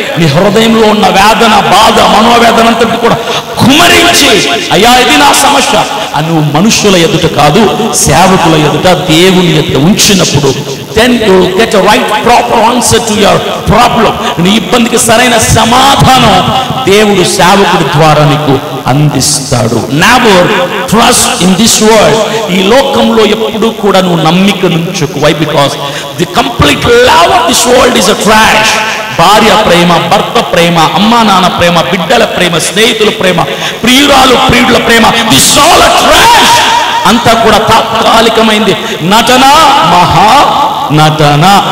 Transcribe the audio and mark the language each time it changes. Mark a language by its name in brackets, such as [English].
[Telugu] నీ హృదయంలో ఉన్న వేదన, బాధ, మనోవేదన అంతటి కూడా కుమరించి, అయ్యా ఇది నా సమస్య అని నువ్వు మనుషుల ఎదుట కాదు, సేవకుల ఎదుట, దేవుని ఎదుట ఉంచినప్పుడు [English] then you will get a right proper answer to your problem. [Telugu] నీ ఇబ్బందికి సరైన సమాధానం దేవుడు సేవకుడి ద్వారా నీకు అందిస్తాడు. [English] Never trust in this world. [Telugu] ఈ లోకంలో ఎప్పుడు కూడా నువ్వు నమ్మిక నుంచుకు. [English] Why? Because the complete love of this world is a trash. [Telugu] భార్య ప్రేమ, భర్త ప్రేమ, అమ్మా నాన్న ప్రేమ, బిడ్డల ప్రేమ, స్నేహితుల ప్రేమ, ప్రియురాలు ప్రియుల ప్రేమ, [English] This all a trash. [Telugu] అంతా కూడా తాత్కాలికమైంది. నటన, మహా నటన.